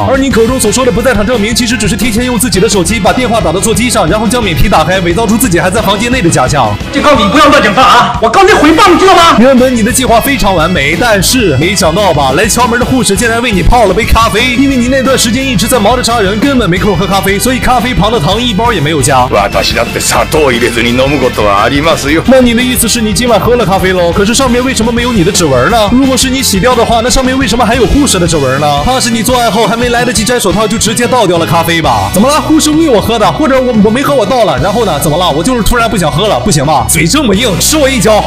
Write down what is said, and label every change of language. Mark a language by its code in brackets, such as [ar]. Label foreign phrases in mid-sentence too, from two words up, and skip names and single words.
[zh] 而你口中所说的不在场证明，其实只是提前用自己的手机把电话打到座机上，然后将免提打开，伪造出自己还在房间内的假象。警告你不要乱讲话啊！我刚才回放，你知道吗？原本你的计划非常完美，但是没想到吧，来敲门的护士竟然为你泡了杯咖啡，因为你那段时间一直在忙着杀人，根本没空喝咖啡，所以咖啡旁的糖一包也没有加。 [ja] 私だって砂糖入れずに飲むことはありますよ。 [zh] 那你的意思是你今晚喝了咖啡喽？可是上面为什么没有你的指纹呢？如果是你洗掉的话，那上面为什么还有护士的指纹呢？怕是你做爱后还没来得及摘手套就直接倒掉了咖啡吧？怎么了？护士喂我喝的，或者我没喝我倒了，然后呢？怎么了？我就是突然不想喝了，不行吧？嘴这么硬，吃我一脚！